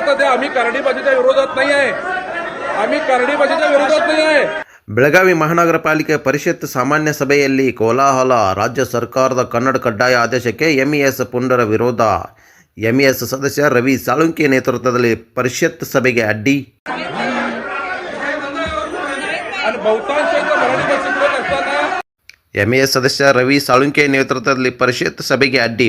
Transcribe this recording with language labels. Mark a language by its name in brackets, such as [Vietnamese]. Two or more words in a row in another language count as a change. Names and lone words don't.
[Marathi] आम्ही करडीबाजीच्या विरोधात नाही आहे. आम्ही करडीबाजीच्या विरोधात नाही आहे. [Kannada] ಬೆಳಗಾವಿ ಮಹಾನಗರ ಪಾಲಿಕೆ ಪರಿಷತ್ ಸಾಮಾನ್ಯ ಸಭೆಯಲ್ಲಿ ಕೋಲಾಹಲ. ರಾಜ್ಯ ಸರ್ಕಾರದ ಕನ್ನಡ ಕಡ್ಡಾಯ ಆದೇಶಕ್ಕೆ ಎಂಇಎಸ್ ಪುಂಡರ ವಿರೋಧ. ಎಂಇಎಸ್ ಸದಸ್ಯ ರವಿ ಸಾಳುಂಕೆ ನೇತೃತ್ವದಲ್ಲಿ ಪರಿಷತ್ ಸಭೆಗೆ ಅಡ್ಡಿ. ಎಂಇಎಸ್ ಸದಸ್ಯ ರವಿ ಸಾಳುಂಕೆ ನೇತೃತ್ವದಲ್ಲಿ ಪರಿಷತ್ ಸಭೆಗೆ ಅಡ್ಡಿ.